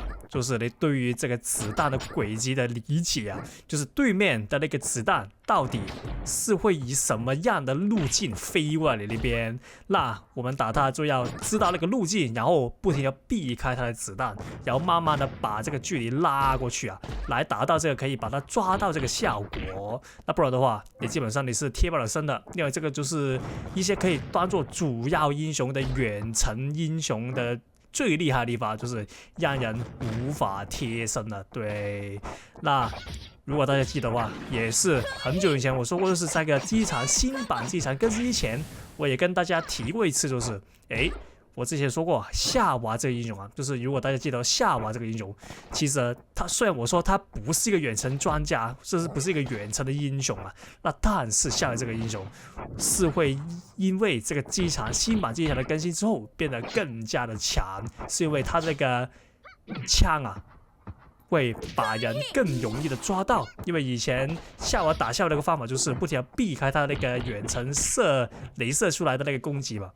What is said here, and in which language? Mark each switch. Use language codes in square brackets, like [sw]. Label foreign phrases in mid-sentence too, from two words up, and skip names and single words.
[zh] 就是你對於這個子彈的軌跡的理解啊，就是對面的那個子彈到底是會以什麼樣的路徑飛過來你那邊，那我們打他就要知道那個路徑，然後不停的避開他的子彈，然後慢慢的把這個距離拉過去啊，來達到這個可以把它抓到這個效果。那不然的話，你基本上你是貼不了身的，因為這個就是一些可以當做主要英雄的遠程英雄的最厲害的地方，就是讓人無法貼身了。對，那如果大家記得的話，也是很久以前我說過，就是在這個機場新版機場更之前，我也跟大家提過一次，就是我之前說過夏娃這個英雄啊，就是如果大家記得夏娃這個英雄，其實他雖然我說他不是一個遠程專家，甚至不是一個遠程的英雄啊，那但是夏娃這個英雄是會因為這個機場新版機場的更新之後變得更加的強，是因為他這個槍啊會把人更容易的抓到，因為以前夏娃打夏娃的一個方法就是不停的避開他那個遠程雷射出來的那個攻擊嘛。